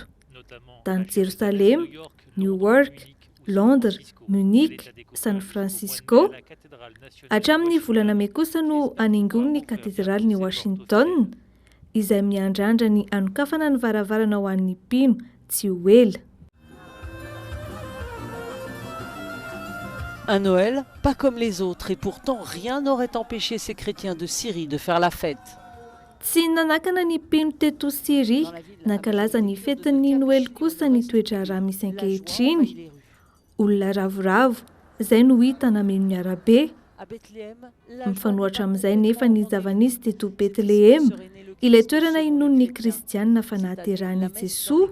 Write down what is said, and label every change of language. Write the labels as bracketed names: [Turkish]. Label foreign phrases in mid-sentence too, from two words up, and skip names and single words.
[Malagasy] Tany Jerusalema, New York, Londres, Munich, San Francisco. Hatramin'ny volana May kosa no anaingony ny katedraly ny Washington, izay miandrandra ny anokafana ny varavarana ho an'ny mpino tsy ho ela. [French] Un Noël pas comme les autres et pourtant rien n'aurait empêché ces chrétiens de Syrie de faire la fête. [Malagasy] Tsy nanakana ny mpino teto Syria nankalaza ny fetin'ny Noël kosa ny toetra raha misy ankehitriny. Olona ravoravo, izay no hita nameno ny arabe. Mifanohatra amin'izay nefa ny zava-nisy teto Betlehema, ilay toerana inon'ny kristianina fanaterahany Jesoa.